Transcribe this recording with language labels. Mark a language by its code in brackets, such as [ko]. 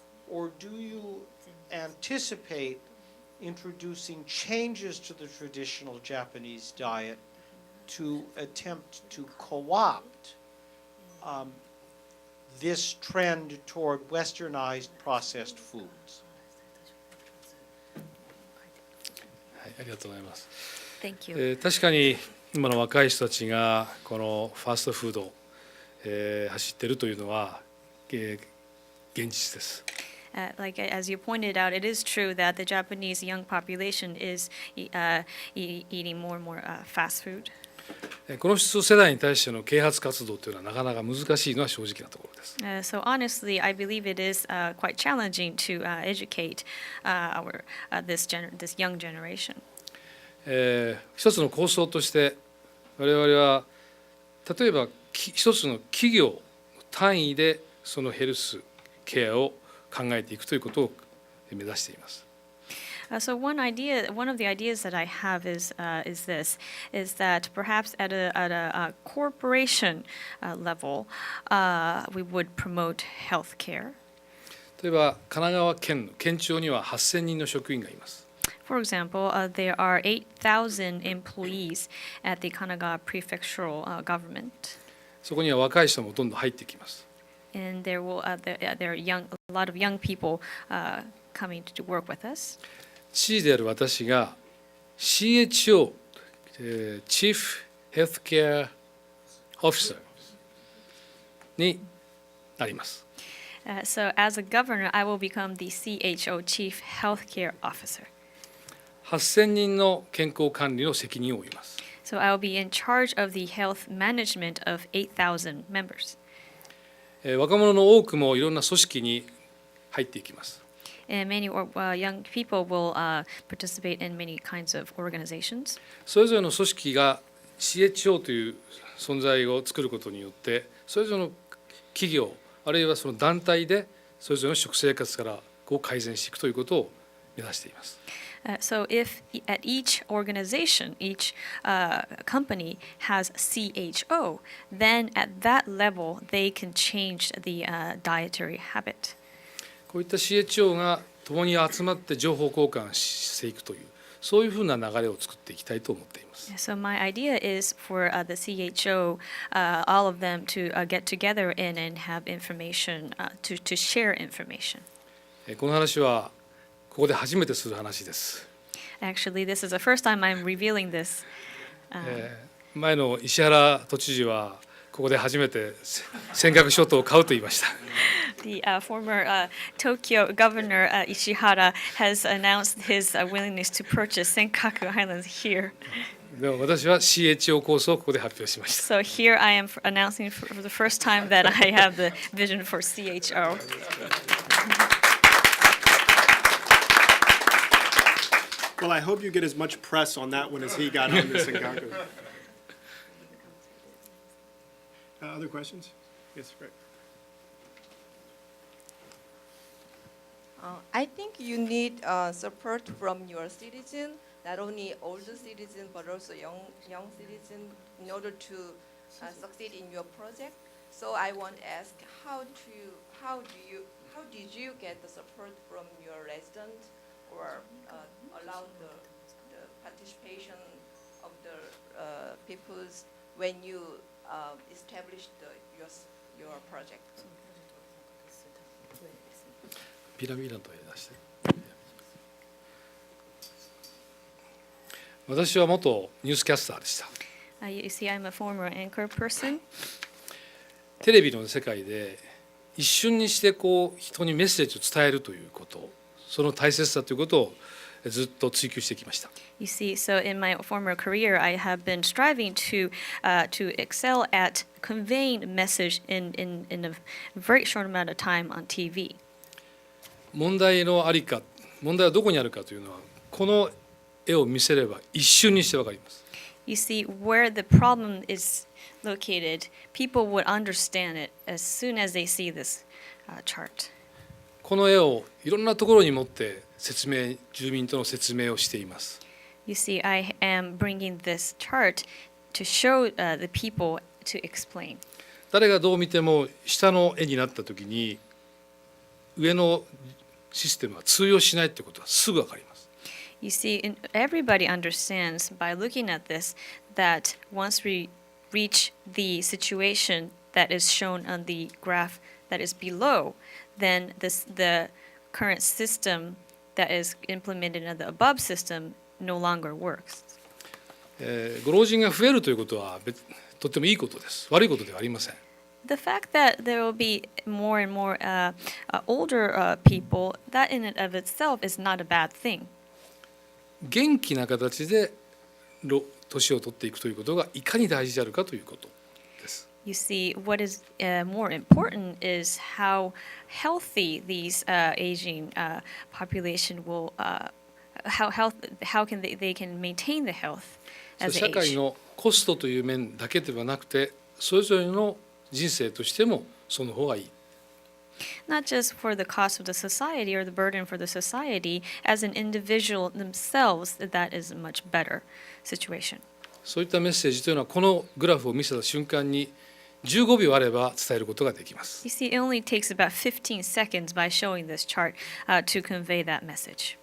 [en] Or do you anticipate introducing changes to the traditional Japanese diet to attempt to co-opt this trend toward westernized processed foods? [ja] はい、ありがとうございます。 [en] Thank you. [ja] 確かに今の若い人たちがこのファーストフードを、走っているというのは、現実です。 [en] Like as you pointed out, it is true that the Japanese young population is eating more and more fast food. [ja] この世代に対しての啓発活動というのはなかなか難しいのは正直なところです。 [en] So honestly, I believe it is quite challenging to educate this young generation. [ja] 一つの構想として我々は例えば一つの企業の単位でそのヘルスケアを考えていくということを目指しています。 [en] So one of the ideas that I have is that perhaps at a corporation level, we would promote health care. [ja] 例えば神奈川県の県庁には8000人の職員がいます。 [en] For example, there are 8,000 employees at the Kanagawa Prefectural government. [ja] そこには若い人もどんどん入ってきます。 [en] And there are a lot of young people coming to work with us. [ja] 知事である私が CHO、Chief Healthcare Officer になります。 [en] So as a governor, I will become the CHO, Chief Healthcare Officer. [ja] 8000人の健康管理の責任を負います。 [en] So I will be in charge of the health management of 8,000 members. [ja] 若者の多くもいろんな組織に入っていきます。 [en] And many young people will participate in many kinds of organizations. [ja] それぞれの組織が CHO という存在を作ることによってそれぞれの企業あるいはその団体でそれぞれの食生活から改善していくということを目指しています。 [en] So if at each organization, each company has CHO, then at that level they can change the dietary habit. [ja] こういった CHO が共に集まって情報交換していくというそういうふうな流れを作っていきたいと思っています。 [en] So my idea is for the CHO, all of them to get together and have information, to share information. [ja] この話はここで初めてする話です。 [en] Actually, this is the first time I'm revealing this. [ja] 前の石原都知事はここで初めて尖閣諸島を買うと言いました。 [en] The former Tokyo governor Ishihara has announced his willingness to purchase Senkaku Islands here. [ja] でも私は CHO 構想をここで発表しました。 [en] So here I am announcing for the first time that I have the vision for CHO. Well, I hope you get as much press on that one as he got on this Senkaku. Other questions? Yes, Rick. I think you need support from your citizen, not only older citizen but also young citizen, in order to succeed in your project. So I want to ask, how did you get the support from your residents, or allow the participation of the peoples when you established your project? [ja] ピラミッドと出して。私は元ニュースキャスターでした。 [en] You see, I'm a former anchor person. [ja] テレビの世界で一瞬にして人にメッセージを伝えるということ、その大切さということをずっと追求してきました。 [en] You see, so in my former career, I have been striving to excel at conveying a message in a very short amount of time on TV. [ja] 問題のありか、問題はどこにあるかというのは、この絵を見せれば一瞬にしてわかります。 [en] You see, where the problem is located, people would understand it as soon as they see this chart. [ja] この絵をいろんなところに持って住民との説明をしています。 [en] You see, I am bringing this chart to show the people to explain. [ja] 誰がどう見ても下の絵になったときに上のシステムは通用しないということはすぐわかります。 [en] You see, everybody understands by looking at this that once we reach the situation that is shown on the graph that is below, then the current system that is implemented in the above system no longer works. [ja] ご老人が増えるということはとってもいいことです。悪いことではありません。 [en] The fact that there will be more and more older people, that in and of itself is not a bad thing. [ja] 元気な形で年を取っていくということがいかに大事であるかということです。 [en] You see, what is more important is how healthy these aging population will, how can they can maintain the health [ja] 社 [en] as they [ja] 会 [en] age. [ja] のコストという面だけではなくて、それぞれの人生としてもその方がいい。 [en] Not just for the cost of the society or the burden for the society, as an individual themselves, that is a much better situation. [ja] そういったメッセージというのはこのグラフを見せた瞬間に15秒あれば伝えることができます。 [en] You see, it only takes about 15 seconds by showing this chart to convey that message.